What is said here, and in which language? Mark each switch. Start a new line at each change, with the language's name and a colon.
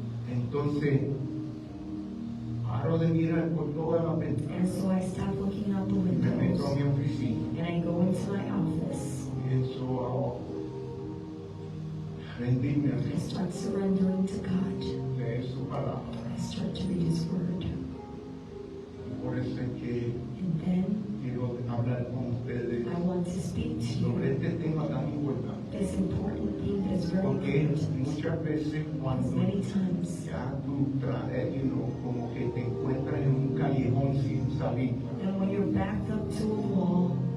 Spanish: Entonces, paro de mirar por todas las
English: And
Spanish: ventanas.
English: so I stop looking out the
Spanish: Me meto a
English: windows
Spanish: mi oficina
English: and I go into my office.
Spanish: y eso hago rendirme a
English: I
Spanish: Dios,
English: start surrendering to God.
Spanish: leer su palabra.
English: I start to read His Word.
Spanish: Por eso es que
English: And then
Spanish: quiero hablar con ustedes
English: I want to speak to
Spanish: sobre
English: you
Spanish: este tema tan importante.
English: this important thing that is very
Spanish: Porque
English: important.
Spanish: muchas veces cuando
English: Many times,
Spanish: ya tú traes, como que te encuentras en un callejón sin salir,
English: and when you're backed up to a wall,